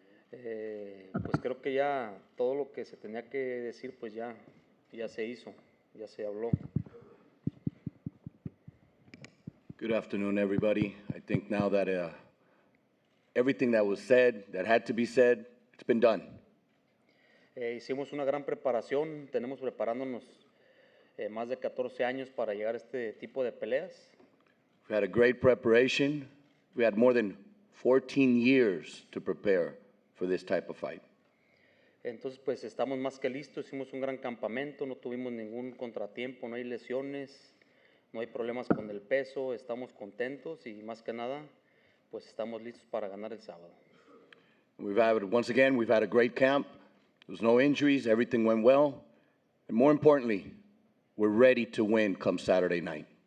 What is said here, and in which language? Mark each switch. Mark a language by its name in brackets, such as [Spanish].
[Spanish] Pues creo que ya todo lo que se tenía que decir, pues ya se hizo, ya se habló. [English] Good afternoon, everybody. I think now that everything that was said, that had to be said, it's been done. [Spanish] Hicimos una gran preparación, tenemos preparándonos más de 14 años para llegar a este tipo de peleas. [English] We had a great preparation. We had more than 14 years to prepare for this type of fight. [Spanish] Entonces, pues estamos más que listos, hicimos un gran campamento, no tuvimos ningún contratiempo, no hay lesiones, no hay problemas con el peso, estamos contentos y más que nada, pues estamos listos para ganar el sábado. [English] We've had a great camp. There was no injuries, everything went well. And more importantly, we're ready to win come Saturday night.